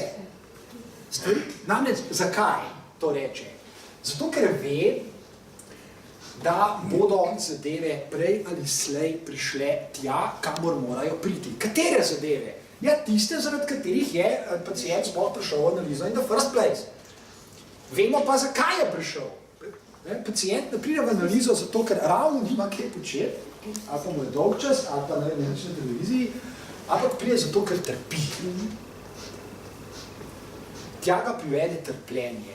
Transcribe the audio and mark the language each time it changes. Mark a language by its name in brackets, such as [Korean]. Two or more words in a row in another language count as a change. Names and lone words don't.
[Slovenian] Namreč, zakaj to reče? Zato, ker ve, da bodo zadeve prej ali slej prišle tja, kamor morajo priti. Katere zadeve? Ja, tiste, zaradi katerih je pacient sploh prišel v analizo [English] in the first place. [Slovenian] Vemo pa, zakaj je prišel. Pacient ne pride v analizo zato, ker ravno nima kaj početi, ali pa mu je dolg čas, ali pa na televiziji, ampak pride zato, ker trpi. Tja ga privede trpljenje.